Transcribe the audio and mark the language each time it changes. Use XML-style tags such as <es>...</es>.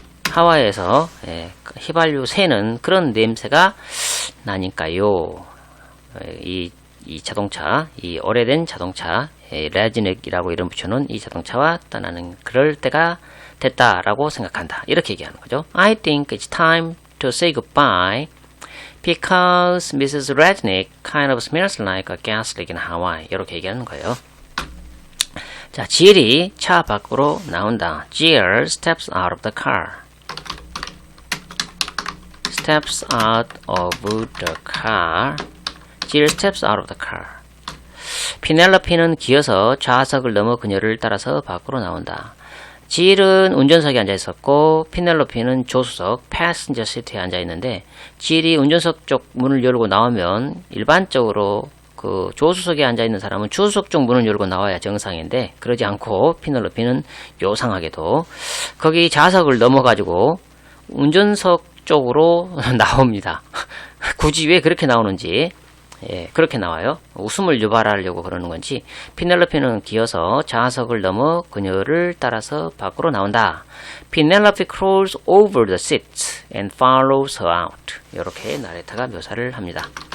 <ko>하와이에서 휘발유 새는 그런 냄새가 나니까요. 이 자동차, 이 오래된 자동차, 레지닉이라고 이름 붙여놓은 이 자동차와 떠나는 그럴 때가 됐다라고 생각한다. 이렇게 얘기하는 거죠.</ko> <en>I think it's time to say goodbye Because Mrs. Rednick kind of smells like a gas leak in Hawaii.</en> <ko>이렇게 얘기하는 거예요. 자, Jill이 차 밖으로 나온다.</ko> <en>Jill steps out of the car. Steps out of the car. Jill steps out of the car.</en> <ko>피넬로피는 기어서 좌석을 넘어 그녀를 따라서 밖으로 나온다. Jill은 운전석에 앉아 있었고 피넬로피는 조수석 패신저 시트에 앉아 있는데 Jill이 운전석 쪽 문을 열고 나오면 일반적으로 그 조수석에 앉아 있는 사람은 주수석 쪽 문을 열고 나와야 정상인데 그러지 않고 피넬로피는 요상하게도 거기 좌석을 넘어가지고 운전석 쪽으로 나옵니다. 굳이 왜 그렇게 나오는지 그렇게 나와요. 웃음을 유발하려고 그러는 건지 피넬로피는 기어서 좌석을 넘어 그녀를 따라서 밖으로 나온다.</ko> <en>Penelope crawls over the seat and follows her out.</en> <ko>이렇게 나레타가 묘사를 합니다.</ko>